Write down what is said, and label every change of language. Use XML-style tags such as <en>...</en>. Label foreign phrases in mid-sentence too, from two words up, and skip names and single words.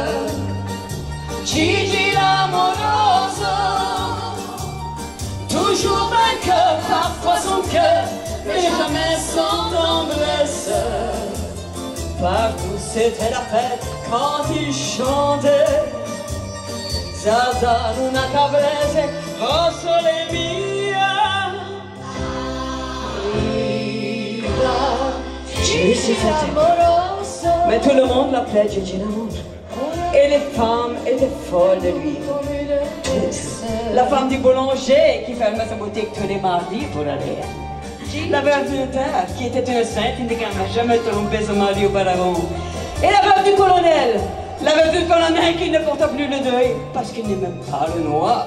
<fr>Gigi l'amoroso, toujours vainqueur, parfois son cœur, mais jamais sans tendresse. Partout c'était la fête quand il chantait.</fr> <it>Zaza una cabrese, oh sole mia.</it> <fr>Gigi l'amoroso. Mais tout le monde l'appelait Gigi l'amour. Et les femmes étaient folles de lui. La femme du boulanger qui fermait sa boutique tous les mardis pour aller. La veuve du notaire qui était une sainte indiquant n'a jamais trompé son mari auparavant. Et la veuve du colonel qui ne porta plus le deuil parce qu'il n'aimait pas le noir.</fr>